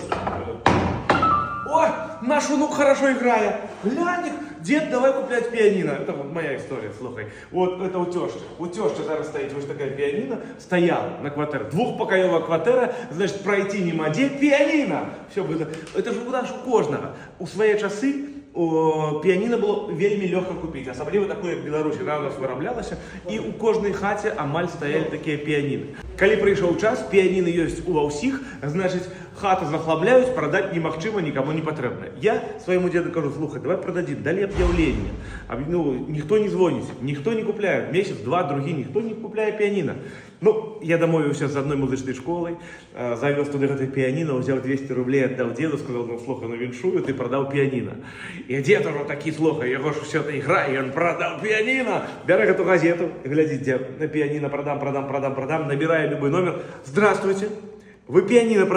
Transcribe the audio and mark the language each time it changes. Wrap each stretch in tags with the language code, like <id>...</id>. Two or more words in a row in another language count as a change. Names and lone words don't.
<ru>Ой, наш внук хорошо играет. Глянь, дед, давай куплять пианино. Это вот моя история, слухай. Вот это у тещи. У тещи зараз стоит вот такая пианино. Стояла на квартире. Двухпокоевая квартира, значит, пройти нема де пианино. Все было. Это же у нас у кожного.</ru> <be>У своей часы піаніна было вельмі лёгка купіць, асабліва такое, як Беларусі, да, у нас выраблялася, і у кожнай хаце амаль стаялі такія піяніны. Калі прыйшоў час, піяніны ёсць ува ўсіх, значыць, хату захлабляюць, прадаць немагчыма, нікому не патрэбна. Я свайму дзеду кажу, слухай, давай прададзім, далі аб'яўленне. Ну, ніхто не звоніць, ніхто не купляе, месяц, два, другі, ніхто не купляе піяніна. Ну, я дамовіўся з адной музычнай школай, завёз туды гэтай піяніна, узяў 200 рублей, аддаў дзеду, сказал, ну, слухай, ну, віншую, ты прадаў піяніна. І дзед ужо такі, слухай, яго ж усё это іграе, ён прадаў піяніна. Бярэ гэту газету, глядзіць, дзе на піяніна прадам, набірае любой номер.</be> <ru>Здравствуйте, вы піяніна продаете?</ru>